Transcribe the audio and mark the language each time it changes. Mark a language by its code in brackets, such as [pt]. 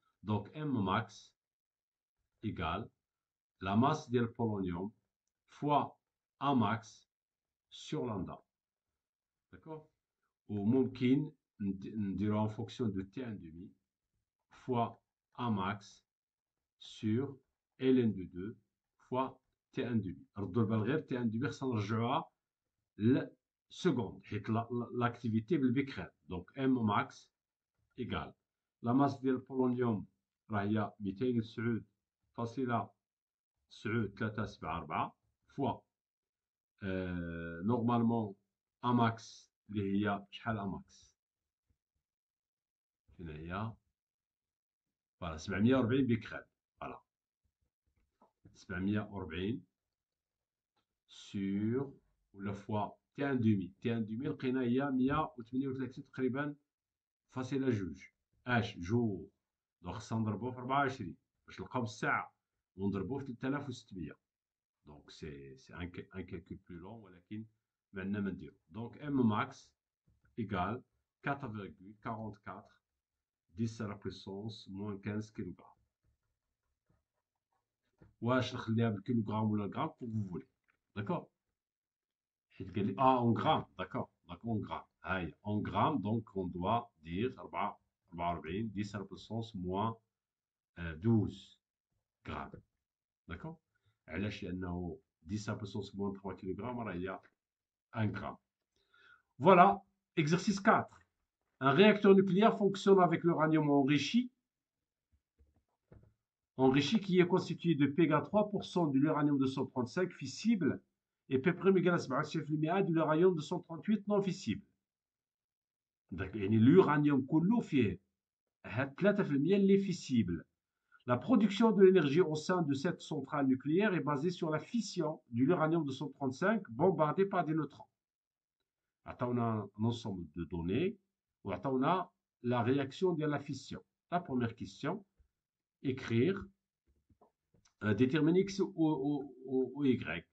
[fr] Donc M max égale la masse [ar] ديال البولونيوم [fr] fois A max sur lambda. D'accord? Ou [ar] ممكن نديرو [fr] en fonction de T1 demi fois A max sur ln de 2 fois T1 demi. [ar] ردوا البال غير T1 demi خصنا نرجعوها لسكوند حيت l'activité بالبكرات. [fr] Donc M max égale la masse [ar] ديال البولونيوم راه هي 209.974 فوا نورمالمون A max اللي هي شحال A max؟ فين هي؟ فوالا 740 بكرات. فوالا 740 sur ولا فوا T1 demi. T1 demi لقينا هي 138 تقريبا فاصلة جوج جور. دونك خصنا نضربوه في 24 باش نلقاو بالساعة ونضربوه في 3600. دونك سي ان كالكول بلو لون ولكن ما عندنا ما نديرو. دونك ام ماكس ايكال 4,44 10 [fr] à la puissance moins 15 [ar] كيلوغرام. واش نخليها بالكيلوغرام ولا الغرام كو فو فولي. داكور؟ حيت قال لي اون غرام. داكور دونك اون غرام. ها هي اون غرام. دونك اون دوا دير 44 10 [fr] à la puissance moins 12 [ar] غرام. داكور؟ علاش؟ لانه 10 [fr] à la puissance moins 3 [ar] كيلوغرام راه هي [fr] 1 gramme. Voilà, exercice 4. Un réacteur nucléaire fonctionne avec l'uranium enrichi qui est constitué de Pega 3% de l'uranium 235 fissible et P' égale à 97% de l'uranium 238 non fissible. [ar] يعني l'uranium كله فيه 3% اللي fissible. [fr] La production de l'énergie au sein de cette centrale nucléaire est basée sur la fission de l'uranium 235 bombardé par des neutrons. [ar] عطاونا [fr] un ensemble de données [ar] وعطاونا [fr] la réaction de la fission. La première question, écrire, déterminer x ou y.